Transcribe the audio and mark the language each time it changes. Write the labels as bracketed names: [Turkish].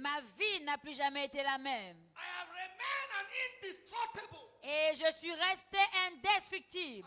[French] Ma vie n'a plus jamais été la même. [English] I have remained an indestructible. [French] Et je suis resté indestructible.